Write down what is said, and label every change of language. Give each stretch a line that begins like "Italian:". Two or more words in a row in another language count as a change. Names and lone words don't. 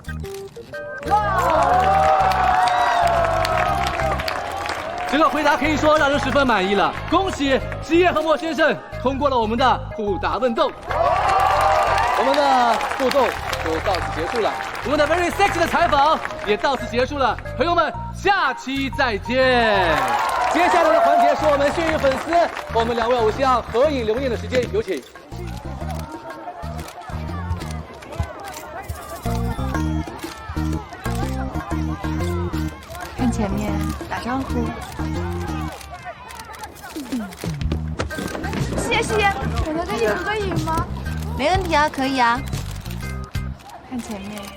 Chinese: 這個回答可以說讓人十分滿意了，恭喜師爺和莫先生通過了我們的互答問鬥。我們的互動就到此結束了，我們的
English: Very Sexy
Chinese: 的採訪也到此結束了，朋友們，下期再見。接下來的環節是我們幸運粉絲和我們2位偶像合影留念的時間，有請。看前面打招呼。謝謝，我能跟你合個影嗎？沒問題啊，可以啊。看前面，